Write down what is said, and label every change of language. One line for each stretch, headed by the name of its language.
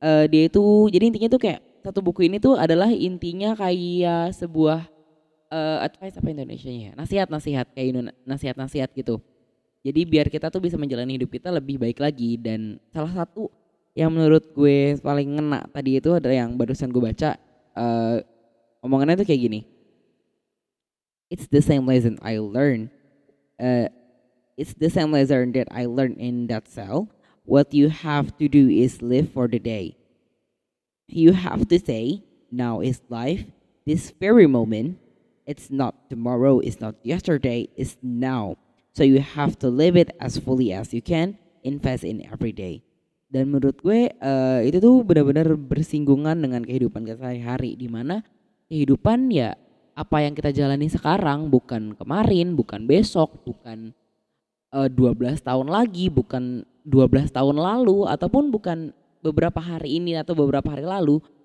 Indonesian: Dia itu jadi intinya tuh kayak satu buku ini tuh adalah intinya kayak sebuah
English: advice
Indonesian: apa Indonesianya ya, nasihat-nasihat kayak nasihat-nasihat gitu. Jadi biar kita tuh bisa menjalani hidup kita lebih baik lagi. Dan salah satu yang menurut gue paling ngena tadi itu adalah yang barusan gue baca. Omongannya tuh kayak gini,
English: it's the same lesson I learned. Uh, it's the same lesson that I learned in that cell. What you have to do is live for the day. You have to say, now is life, this very moment. It's not tomorrow, it's not yesterday, it's now. So you have to live it as fully as you can, invest in every day.
Indonesian: Dan menurut gue itu tuh benar-benar bersinggungan dengan kehidupan kita sehari-hari, di mana kehidupan ya apa yang kita jalani sekarang, bukan kemarin, bukan besok, bukan 12 tahun lagi, bukan 12 tahun lalu, ataupun bukan beberapa hari ini atau beberapa hari lalu.